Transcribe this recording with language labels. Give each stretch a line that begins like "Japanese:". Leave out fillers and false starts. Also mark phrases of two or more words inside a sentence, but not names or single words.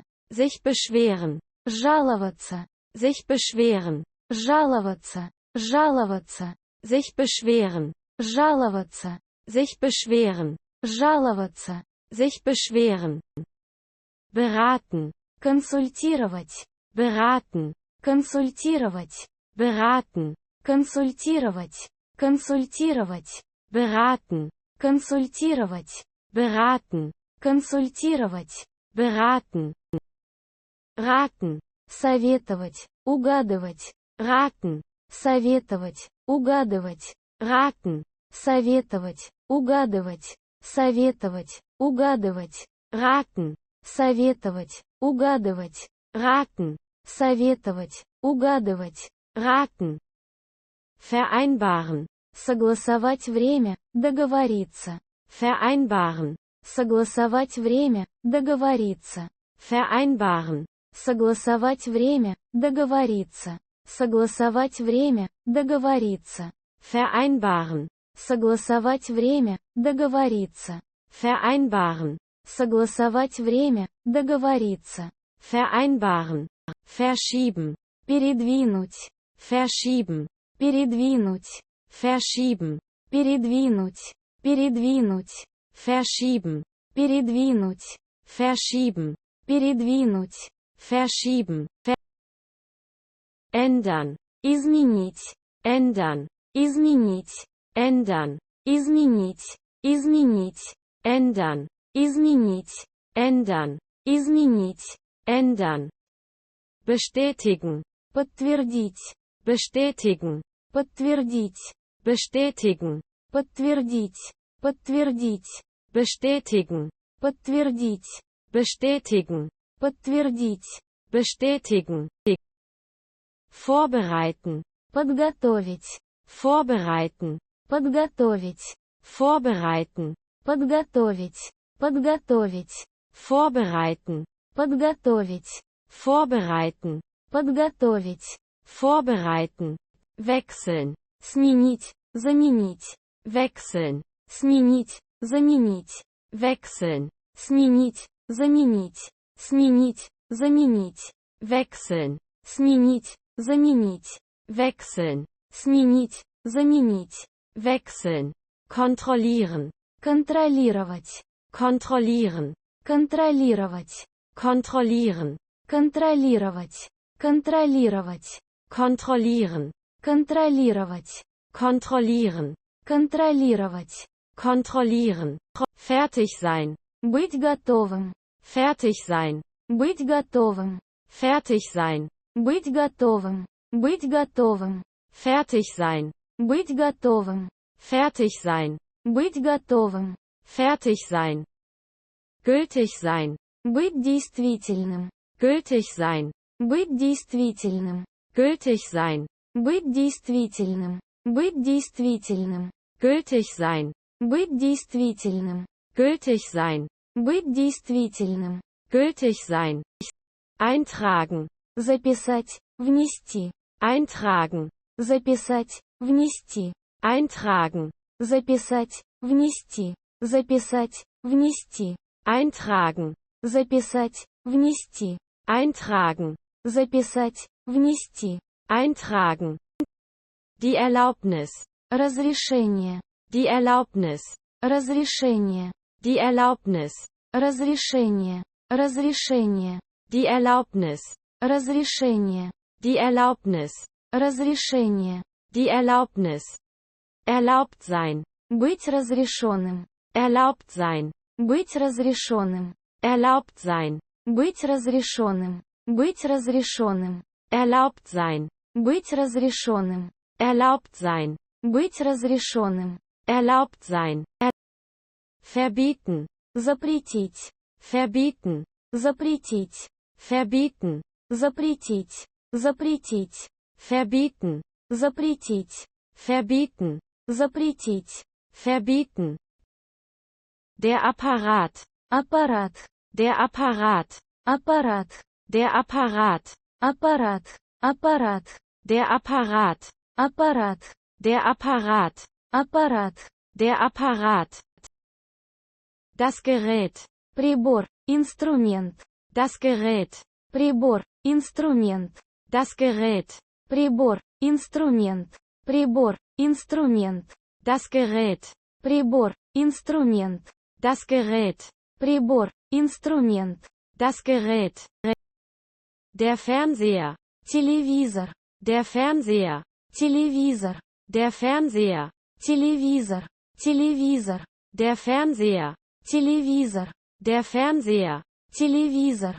German: sich beschweren,
Russian: жаловаться,
German: sich beschweren,
Russian: жаловаться, жаловаться,
German: sich beschweren,
Russian: жаловаться,
German: sich beschweren,
Russian: жаловаться,
German: sich beschweren, beraten,
Russian: консультировать,
German: beraten,
Russian: консультировать,
German: beraten,
Russian: консультировать, консультировать,
German: beraten,
Russian: консультировать,
German: beraten,
Russian: консультировать,
German: beraten, raten,
Russian: советовать, угадывать,
German: raten,
Russian: советовать, угадывать,
German: raten,
Russian: советовать, угадывать, советовать, угадывать,
German: raten,
Russian: советовать, угадывать,
German: raten,
Russian: советовать, угадывать,
German: raten, vereinbaren,
Russian: согласовать время, договориться,
German: vereinbaren,
Russian: согласовать время, договориться,
German: vereinbaren,
Russian: согласовать время, договориться, согласовать время, договориться,
German: vereinbaren,
Russian: согласовать время, договориться,
German: vereinbaren,
Russian: согласовать время, договориться,
German: vereinbaren, verschieben,
Russian: передвинуть,
German: verschieben,
Russian: передвинуть,
German: verschieben,
Russian: передвинуть, передвинуть,
German: verschieben,
Russian: передвинуть,
German: verschieben,
Russian: передвинуть,
German: verschieben, ändern,
Russian: изменить,
German: ändern,
Russian: изменить,
German: ändern,
Russian: изменить, изменить,
German: ändern,
Russian: изменить,
German: ändern,
Russian: изменить,
German: ändern, bestätigen,
Russian: подтвердить,
German: bestätigen,
Russian: подтвердить,
German: bestätigen,
Russian: подтвердить, подтвердить,
German: bestätigen,
Russian: подтвердить,
German: bestätigen,
Russian: подтвердить,
German: bestätigen, vorbereiten,
Russian: подготовить,
German: vorbereiten,
Russian: подготовить,
German: vorbereiten,
Russian: подготовить, подготовить,
German: vorbereiten,
Russian: подготовить,
German: vorbereiten,
Russian: подготовить,
German: vorbereiten, wechseln,
Russian: сменить, заменить,
German: wechseln,
Russian: сменить, заменить,
German: wechseln,
Russian: сменить, заменить, сменить, заменить,
German: wechseln,
Russian: сменить, заменить,
German: wechseln,
Russian: сменить, заменить,
German: wechseln, kontrollieren,
Russian: контролировать,
German: kontrollieren,
Russian: контролировать,
German: kontrollieren,
Russian: контролировать, контролировать,
German: kontrollieren,
Russian: контролировать,
German: kontrollieren,
Russian: контролировать,
German: kontrollieren, fertig sein,
Russian: быть готовым,
German: fertig sein,
Russian: быть готовым,
German: fertig sein,
Russian: быть готовым, быть готовым,
German: fertig sein,
Russian: быть готовым,
German: fertig sein,
Russian: быть готовым,
German: fertig sein, gültig sein,
Russian: быть действительным,
German: gültig sein,
Russian: быть действительным,
German: gültig sein,
Russian: быть действительным, быть действительным,
German: gültig sein,
Russian: быть действительным,
German: gültig sein,
Russian: быть действительным,
German: gültig sein, eintragen,
Russian: записать, внести,
German: eintragen,
Russian: записать, внести,
German: eintragen,
Russian: записать, внести, записать, внести,
German: eintragen,
Russian: записать, внести,
German: eintragen,
Russian: записать, внести,
German: eintragen, die Erlaubnis,
Russian: разрешение,
German: die Erlaubnis,
Russian: разрешение,
German: die Erlaubnis,
Russian: разрешение, разрешение,
German: die Erlaubnis,
Russian: разрешение,
German: die Erlaubnis,
Russian: разрешение,
German: die Erlaubnis, erlaubt sein,
Russian: быть разрешенным,
German: erlaubt sein,
Russian: быть разрешенным,
German: erlaubt sein,
Russian: быть разрешенным, быть разрешенным,
German: erlaubt sein,
Russian: быть разрешенным,
German: erlaubt sein,
Russian: быть разрешенным,
German: erlaubt sein, verbieten,
Russian: запретить,
German: verbieten,
Russian: запретить,
German: verbieten,
Russian: запретить, запретить,
German: verbieten,
Russian: запретить,
German: verbieten,
Russian: запретить,
German: verbieten. Der Apparat,
Russian: аппарат,
German: der Apparat,
Russian: аппарат,
German: der Apparat,
Russian: аппарат, аппарат,
German: der Apparat,
Russian: аппарат,
German: der Apparat,
Russian: аппарат,
German: der Apparat. Das Gerät,
Russian: прибор, инструмент,
German: das Gerät,
Russian: прибор, инструмент,
German: das Gerät,
Russian: прибор, инструмент, прибор, инструмент,
German: das Gerät,
Russian: прибор, инструмент,
German: das Gerät,
Russian: прибор, инструмент,
German: das Gerät. Der Fernseher,
Russian: телевизор,
German: der Fernseher,
Russian: телевизор,
German: der Fernseher,
Russian: телевизор, телевизор,
German: der Fernseher,
Russian: телевизор,
German: der Fernseher,
Russian: телевизор,